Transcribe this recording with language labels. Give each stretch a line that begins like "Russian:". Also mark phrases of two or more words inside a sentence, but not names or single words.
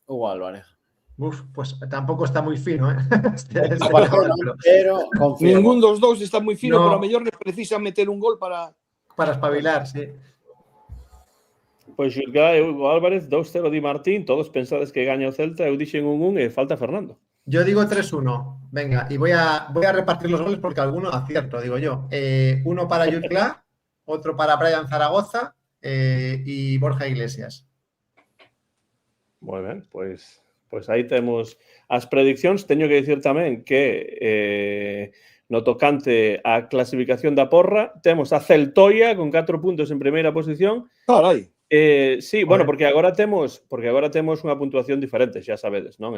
Spanish: Uf, pues tampoco está muy fino, ¿eh? Pero confirmo.
Galician: Ningún dos dous está moi fino, No. pero a mellor le precisa meter un gol para...
Spanish: Para espabilar, sí.
Galician: Pois Xulgá e Hugo Álvarez, 2-0 di Martín, todos pensades que gaña o Celta, eu dixen 1-1 e falta Fernando.
Spanish: Yo digo 3-1. Venga, y voy a repartir los goles porque alguno acierto, digo yo. Uno para Jutgla, otro para Brian Zaragoza y Borja Iglesias.
Galician: Moi ben, pois aí temos as prediccións. Teño que dicir tamén que no tocante á clasificación da porra, temos a Celtoia con 4 puntos en primeira posición. Carai. Sí, bueno, porque agora temos unha puntuación diferente, xa sabedes, non?